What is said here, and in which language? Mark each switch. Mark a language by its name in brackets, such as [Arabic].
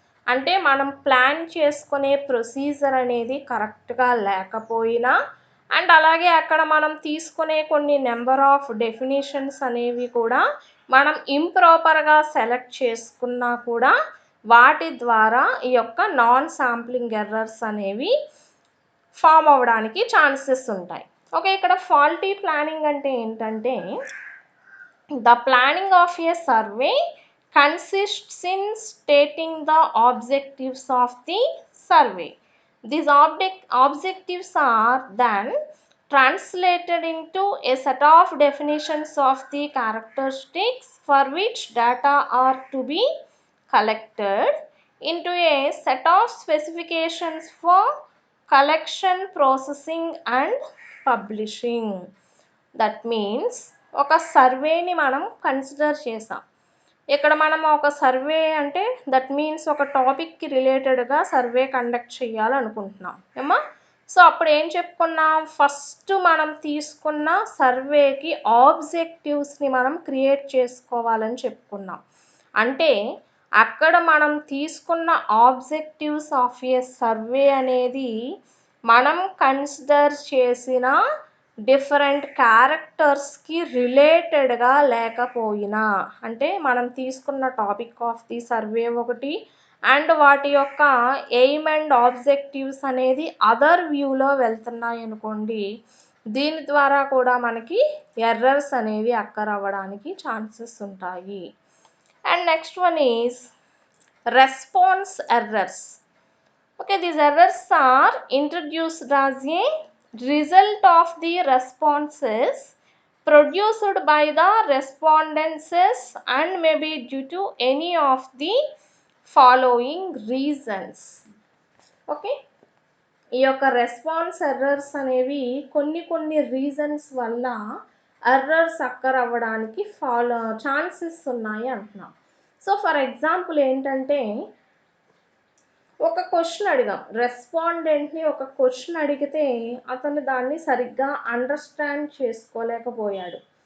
[Telugu] అంటే మనం ప్లాన్ చేసుకునే ప్రొసీజర్ అనేది కరెక్ట్గా లేకపోయినా అండ్ అలాగే అక్కడ మనం తీసుకునే కొన్ని నెంబర్ ఆఫ్ డెఫినేషన్స్ అనేవి కూడా మనం ఇంప్రాపర్గా సెలెక్ట్ చేసుకున్నా కూడా వాటి ద్వారా ఈ యొక్క నాన్ శాంప్లింగ్ ఎర్రర్స్ అనేవి ఫామ్ అవ్వడానికి ఛాన్సెస్ ఉంటాయి. [English] okay, ఇక్కడ faulty planning [Telugu] అంటే ఏంటంటే [English] The planning of a survey consists in stating the objectives of the survey. These objectives are then translated into a set of definitions of the characteristics for which data are to be collected into a set of specifications for collection, processing and publishing. That means [Telugu] ఒక సర్వేని మనం consider చేసాం. ఇక్కడ మనం ఒక survey అంటే [English] that means [Telugu] ఒక టాపిక్కి రిలేటెడ్గా సర్వే కండక్ట్ చేయాలనుకుంటున్నాం ఏమా. సో అప్పుడు ఏం చెప్పుకున్నాం, ఫస్ట్ మనం తీసుకున్న సర్వేకి ఆబ్జెక్టివ్స్ని మనం క్రియేట్ చేసుకోవాలని చెప్పుకున్నాం. అంటే అక్కడ మనం తీసుకున్న ఆబ్జెక్టివ్స్ ఆఫ్ ఏ సర్వే అనేది మనం కన్సిడర్ చేసిన డిఫరెంట్ క్యారెక్టర్స్కి రిలేటెడ్గా లేకపోయినా, అంటే మనం తీసుకున్న టాపిక్ ఆఫ్ ది సర్వే ఒకటి అండ్ వాటి యొక్క ఎయిమ్ అండ్ ఆబ్జెక్టివ్స్ అనేది అదర్ వ్యూలో వెళ్తున్నాయి అనుకోండి, దీని ద్వారా కూడా మనకి ఎర్రర్స్ అనేవి అక్కర్ అవ్వడానికి ఛాన్సెస్ ఉంటాయి. [English] And next one is response errors. Okay, these errors are introduced as a result of the responses produced by the respondents and may be due to any of the following reasons. [Telugu] Okay, ఈ యొక్క response errors అనేవి కొన్ని reasons వల్ల errors అక్కర్ అవ్వడానికి chances ఉన్నాయి అంటున్నాం. So for example ఏంటంటే, ఒక క్వశ్చన్ అడిగాం, రెస్పాండెంట్ని ఒక క్వశ్చన్ అడిగితే అతను దాన్ని సరిగ్గా అండర్స్టాండ్ చేసుకోలేకపోయాడు.